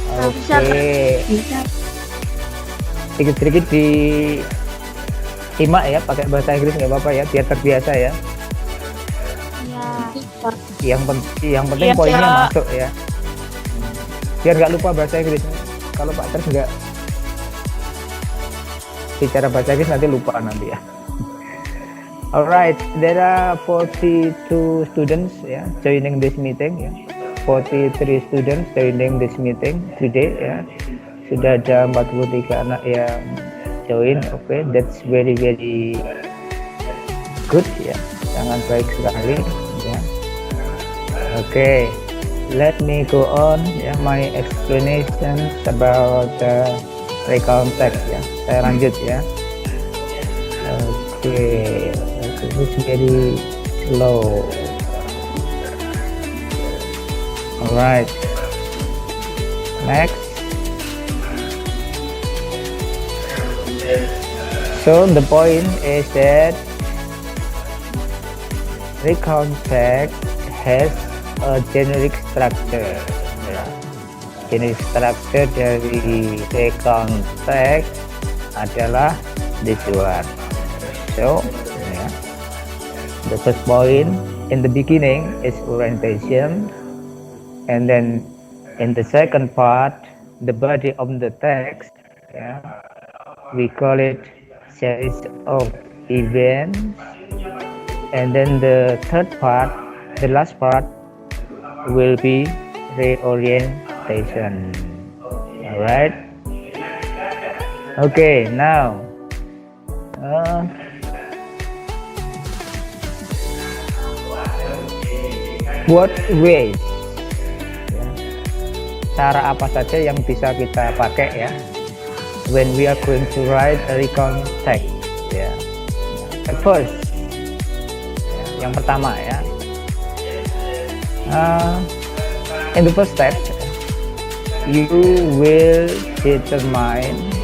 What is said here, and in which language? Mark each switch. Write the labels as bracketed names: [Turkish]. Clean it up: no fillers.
[Indonesian] Oke. Sedikit-sedikit disimak ya, pakai bahasa Inggris nggak apa-apa ya, biar terbiasa ya. Iya. Yang penting Iya, poinnya Kak. masuk ya. Biar nggak lupa bahasa Inggris. Kalau Pak Tris nggak bicara bahasa Inggris nanti lupa nanti ya. [English] Alright, there are 42 students ya joining this meeting ya. 43 students joining this meeting today ya. [Indonesian] Sudah ada 43 anak yang join. Oke, [English] that's very good [Indonesian] ya. Sangat baik sekali ya. Oke, [English] let me go on [Indonesian] ya, [English] my explanation about recount text [Indonesian] ya. Saya lanjut ya. [English] Oke, this very slow. Alright, next. So the point is that recount text has a generic structure. [Indonesian] Ya. [English] Generic structure [Indonesian] dari [English] recount text [Indonesian] adalah [English] this one. So, yeah. The first point in the beginning is orientation, and then in the second part, the body of the text, yeah, we call it series of events, and then the third part, the last part, will be reorientation. All right. Okay, now. What ways? Ya. [Indonesian] Cara apa saja yang bisa kita pakai ya? [English] When we are going to write a recount text, ya. At first, [Indonesian] ya, yang pertama ya. [English] In the first step, you will determine.